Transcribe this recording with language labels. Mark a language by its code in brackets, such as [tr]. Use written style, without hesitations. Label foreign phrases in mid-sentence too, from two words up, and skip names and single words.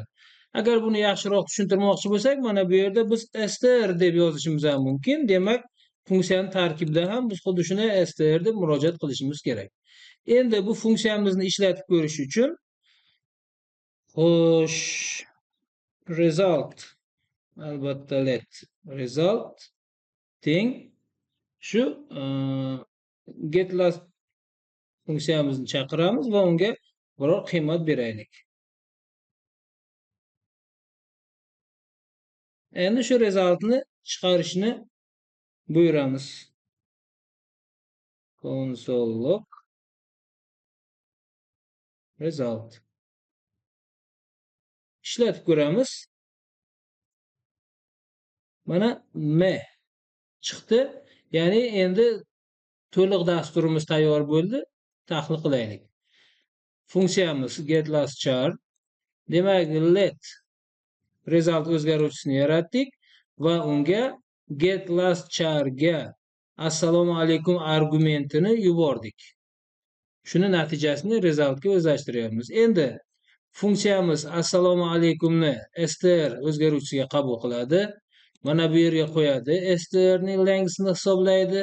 [uz] Agar buni yaxshiroq tushuntirmoqchi bo'lsak, mana bu yerda biz str deb yozishimiz ham mumkin. Demak, funksiyaning tarkibida ham biz xuddi shuni str deb murojaat qilishimiz kerak. Endi bu funksiyamizni ishlatib ko'rish uchun xo'sh, result albatta [en] let result [uz] teng shu [en] get last [uz] funksiyamizni chaqiramiz va unga biror qiymat beraylik. Endi shu resultni chiqarishni buyuramiz. [en] Console log result. [uz] Ishlatib ko'ramiz. Mana m chiqdi. Ya'ni endi to'liq dasturimiz tayyor bo'ldi. Tahlil qilaylik. Funksiyamiz [en] get last char. [uz] Demak, [en] let result [uz] o'zgaruvchisini yaratdik va unga [en] get last char [uz] ga assalomu alaykum argumentini yubordik. Shuni natijasini resultga o'zlashtiryapmiz. Endi funksiyamiz assalomu alaykumni str o'zgaruvchisiga qabul qiladi. Mana bu yerga qo'yadi. Str ning lengthini hisoblaydi.